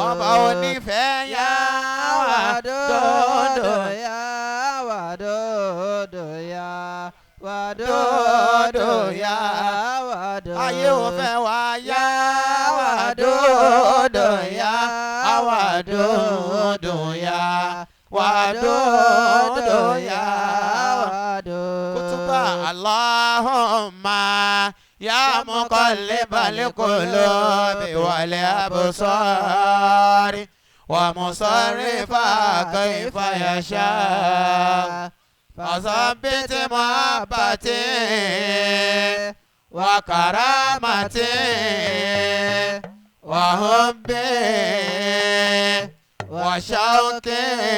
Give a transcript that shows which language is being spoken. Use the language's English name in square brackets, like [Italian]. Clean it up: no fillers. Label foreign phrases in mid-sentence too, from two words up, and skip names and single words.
[Yoruba] Ọba onífẹ̀ẹ́ yá wà dòdò yá wà dòdò yá wà dòdò yá wà dòdò. Ayé ò fẹ́ wá yá wà dòdò yá wà dòdò yá wà dòdò yá wà dòdò. [Arabic] كتبا اللهم يا مقلب القلوب والأبصار ومصرف كيف يشاء. فثبت محبتي وكرامتي وحبي وشوقي